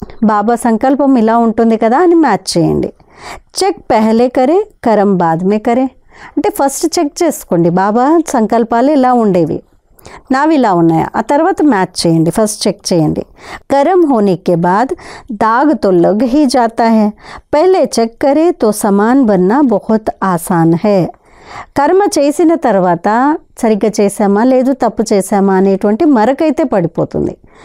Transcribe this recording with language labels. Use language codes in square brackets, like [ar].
[te] బాబా సంకల్పం ఇలా ఉంటుంది కదా అని మ్యాచ్ చేయండి. [hi] చెక్ పెహలే కరే కరం బాద్ మే కరే, [te] అంటే ఫస్ట్ చెక్ చేసుకోండి, బాబా సంకల్పాలు ఇలా ఉండేవి, నావి ఇలా ఉన్నాయా, ఆ తర్వాత మ్యాచ్ చేయండి, ఫస్ట్ చెక్ చేయండి. [hi] गरम होने के बाद दाग तो लग ही जाता है, पहले चेक करे तो सामान बनना बहुत आसान है. [te] కర్మ చేసిన తర్వాత సరిగ్గా చేసామా లేదు తప్పు చేసామా అనేటువంటి మరకైతే పడిపోతుంది.